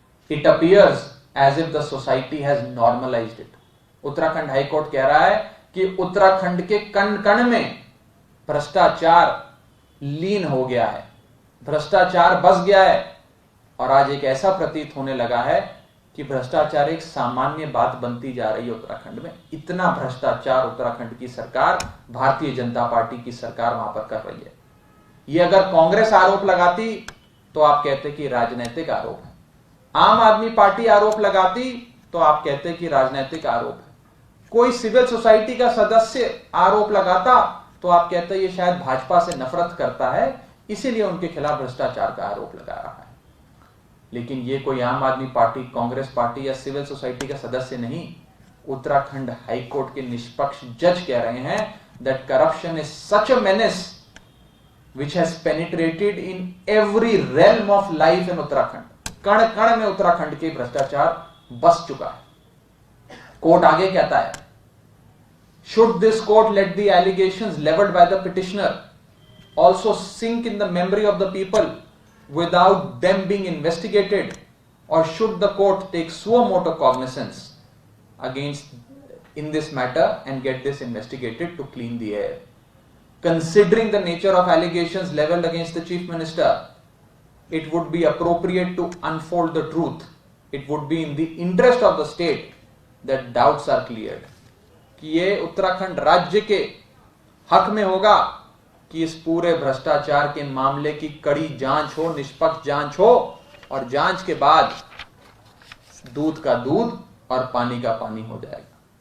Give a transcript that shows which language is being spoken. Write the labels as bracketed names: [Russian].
[English] It appears as if the society has normalized it. [Hindi] Uttarakhand high court कह रहा है कि उत्तराखंड के कण कण में भ्रष्टाचार लीन हो गया है, भ्रष्टाचार बस गया है और आज एक ऐसा प्रतीत होने लगा है कि भ्रष्टाचार एक सामान्य बात बनती जा रही है उत्तराखंड में। इतना भ्रष्टाचार उत्तराखंड की सरकार, भारतीय जनता पार्टी की सरकार वहां पर कर रही है। ये अगर कांग्रेस आरोप लगाती तो आप कहते कि राजनीतिक आरोप है, आम आदमी पार्टी आरोप लगाती तो आप कहते कि राजनीतिक आरोप है, कोई सिविल सोसाइटी का सदस्य आरोप लगाता तो आप कहते ये शायद भाजपा से नफरत करता है इसीलिए उनके खिलाफ भ्रष्टाचार का आरोप लगा रहा है। लेकिन ये कोई आम आदमी पार्टी, कांग्रेस पार्टी या सिविल सोसाइटी का सदस्य नहीं, उत्तराखंड हाईकोर्ट के निष्पक्ष जज कह रहे हैं [English] That corruption is such a menace which has penetrated in every realm of life in Uttarakhand. [Hindi] कण कण में उत्तराखंड के भ्रष्टाचार बस चुका है। कोर्ट आगे कहता है, [English] Should this court let the allegations levelled by the petitioner also sink in the memory of the people without them being investigated, or should the court take suo motu cognizance against in this matter and get this investigated to clean the air? Considering the nature of allegations leveled against the chief minister, it would be appropriate to unfold the truth. It would be in the interest of the state that doubts are cleared. [Hindi] कि ये उत्तराखंड राज्य के हक में होगा कि इस पूरे भ्रष्टाचार के मामले की कड़ी जांच हो, निष्पक्ष जांच हो और जांच के बाद दूध का दूध और पानी का पानी हो जाएगा।